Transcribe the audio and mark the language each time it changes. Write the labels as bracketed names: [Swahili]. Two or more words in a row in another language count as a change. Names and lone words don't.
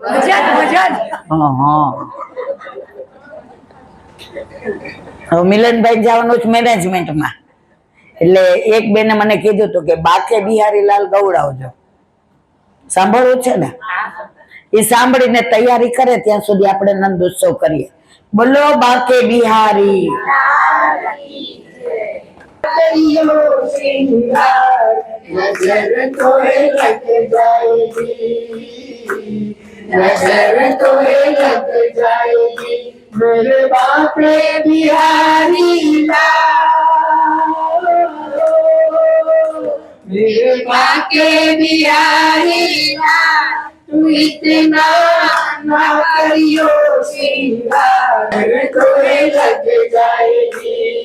[Gujarati] હવે મિલનભાઈ જવાનું છે મેનેજમેન્ટમાં, એટલે એક બેને મને કીધું હતું કે બાકે બિહારીલાલ ગવડાવજો. સાંભળવું છે ને? એ સાંભળીને તૈયારી કરે ત્યાં સુધી આપણે નંદ ઉત્સવ કરીએ. બોલો બાકે બિહારી. [Hindi] नजर तोहे लग जाएगी, नजर तोहे लग जाएगी, मेरे बापे बिहारी लाल, मेरे बाके बिहारी लाल, तू इतना ना करियो श्रृंगार, नजर तोहे लग जाएगी,